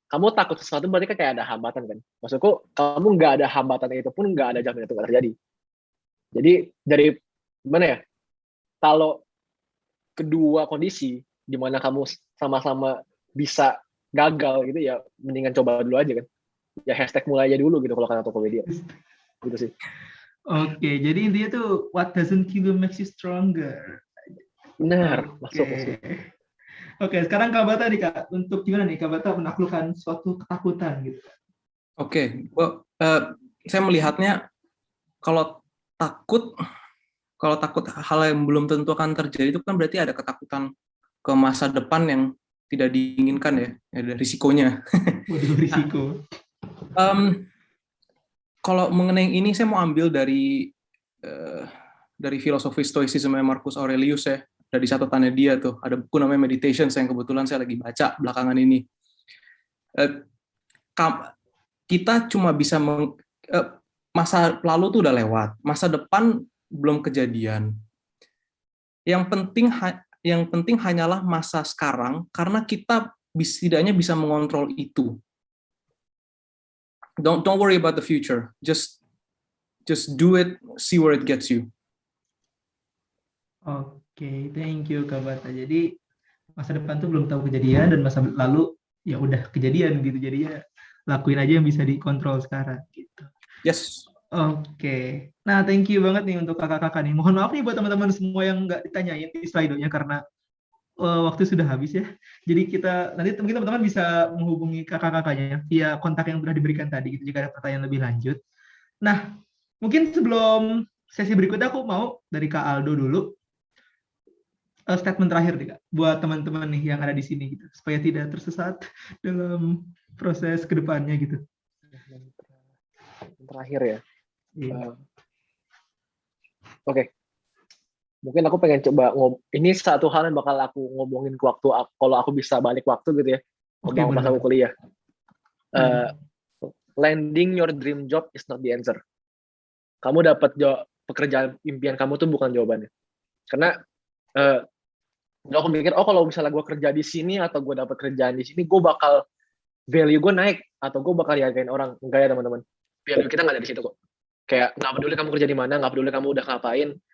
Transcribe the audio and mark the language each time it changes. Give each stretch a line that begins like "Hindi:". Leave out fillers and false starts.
Indonesian: Kamu takut sesuatu berarti kan kayak ada hambatan kan. Maksudku kamu nggak ada hambatan itu pun nggak ada jaminan itu nggak terjadi. Jadi dari gimana ya? Kalau kedua kondisi di mana kamu sama-sama bisa gagal gitu ya, mendingan coba dulu aja kan. Ya hashtag mulai aja dulu gitu kalau kata Tokopedia. Gitu sih. Oke, jadi intinya tuh
English: what doesn't kill you makes you stronger.
Indonesian: Benar, masuk. Oke, sekarang Kak Bata nih Kak, untuk gimana nih Kak Bata menaklukkan suatu ketakutan gitu. Oke, saya melihatnya kalau takut hal yang belum tentu akan terjadi itu kan berarti ada ketakutan ke masa depan yang tidak diinginkan ya, ada risikonya. Waduh, risiko. Kalau mengenai ini saya mau ambil dari filosofi stoicism Marcus Aurelius ya, dari catatannya dia tuh, ada buku namanya Meditations yang kebetulan saya lagi baca belakangan ini. Kita cuma bisa masa lalu tuh udah lewat, masa depan belum kejadian. Yang penting hanyalah masa sekarang, karena kita setidaknya bisa mengontrol itu.
English: Don't worry about the future. Just do it, see where it gets you. Oke, thank you Kak Bata.
Indonesian: Jadi masa depan tuh belum tahu kejadian dan masa lalu ya udah kejadian gitu. Jadi ya lakuin aja yang bisa dikontrol sekarang gitu.
English: Yes.
Indonesian: Oke. Nah, thank you banget nih untuk kakak-kakak nih. Mohon maaf nih buat teman-teman semua yang nggak ditanyain di slide-nya karena waktu sudah habis ya. Jadi nanti mungkin teman-teman bisa menghubungi kakak-kakaknya via kontak yang sudah diberikan tadi gitu jika ada pertanyaan lebih lanjut. Nah, mungkin sebelum sesi berikutnya aku mau dari Kak Aldo dulu statement terakhir nih Kak buat teman-teman nih yang ada di sini gitu supaya tidak tersesat dalam proses kedepannya gitu. Terakhir ya. Oke. Mungkin aku pengen coba ini satu hal yang bakal aku ngomongin ke waktu kalau aku bisa balik waktu gitu ya. Pas aku kuliah.
English: Landing your dream job is not the answer.
Indonesian: Kamu dapat pekerjaan impian kamu tuh bukan jawabannya. Karena aku mikir, kalau misalnya gue kerja di sini atau gue dapat kerjaan di sini, gue bakal value gue naik atau gue bakal dihargain orang. Enggak ya teman-teman. Value kita nggak ada di situ kok. Kayak nggak peduli kamu kerja di mana, nggak peduli kamu udah ngapain.